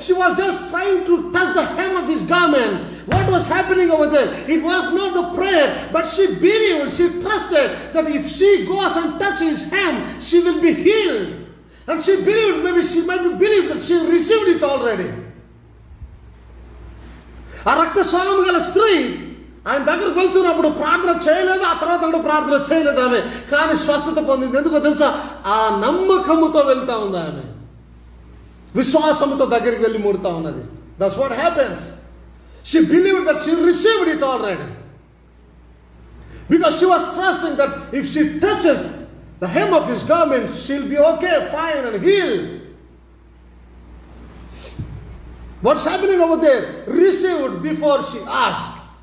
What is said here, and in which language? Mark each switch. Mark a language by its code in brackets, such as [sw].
[en] She was just trying to touch the hem of his garment. What was happening over there? It was not the prayer, but she believed, she trusted that if she goes and touches his hem, she will be healed. And she believed, maybe she might be believed that she received it already. [te] ఆ రక్తస్రావం గల స్త్రీ ఆయన దగ్గరకు వెళ్తున్నప్పుడు ప్రార్థన చేయలేదు, ఆ తర్వాత ప్రార్థన చేయలేదు ఆమె, కానీ స్వస్థత పొందింది. ఎందుకో తెలుసా? ఆ నమ్మకముతో వెళ్తా ఉంది ఆమె, విశ్వాసముతో దగ్గరికి వెళ్ళి ముడతా ఉన్నది. [en] That's what happens. She believed that she received it already. Because she was trusting that if she touches the hem of his garment, she'll be okay, fine and healed. What's happening over there? Received before she asked.